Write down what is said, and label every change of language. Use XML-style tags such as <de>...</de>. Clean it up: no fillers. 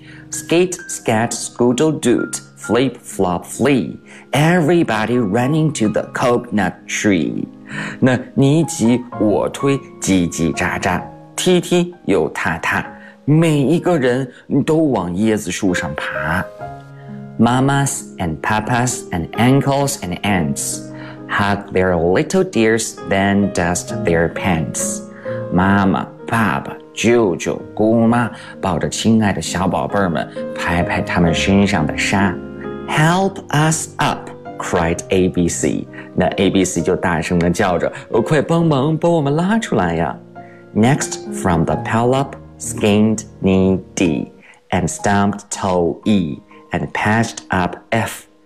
<en>Skate, scat, scoodle, doot, flip, flop, flee. Everybody running to the coconut tree.</en> <zh>那你挤我推，叽叽喳喳，踢踢又踏踏，每一个人都往椰子树上爬。</zh> <en>Mamas and papas and uncles and aunts hug their little dears, then dust their pants.</en> <zh>妈妈，爸爸。舅舅姑妈抱着亲爱的小宝贝们拍拍他们身上的沙。</zh> <en>Help us up, cried ABC.</en> <zh>那 ABC 就大声地叫着、哦、快帮忙把我们拉出来呀。</zh> <en>Next from the pile up, skinned knee D, and stumped toe E, and patched up F.</en>